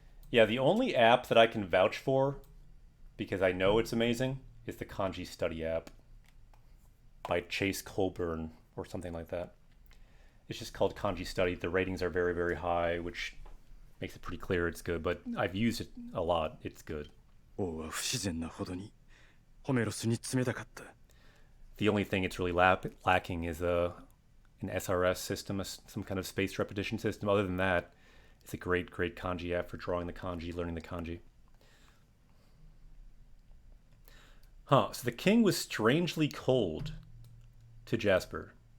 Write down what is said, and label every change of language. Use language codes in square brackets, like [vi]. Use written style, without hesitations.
[en] Yeah, the only app that I can vouch for, because I know it's amazing, is the Kanji Study app by Chase Colburn or something like that. It's just called Kanji Study. The ratings are very, very high, which makes it pretty clear it's good, but I've used it a lot. It's good. [ja] 王は不自然なほどにホメロスに冷たかった。 [en] The only thing it's really lacking is an SRS system, some kind of spaced repetition system. Other than that, it's a great, great kanji app for drawing the kanji, learning the kanji. Huh, so the king was strangely cold to Jasper.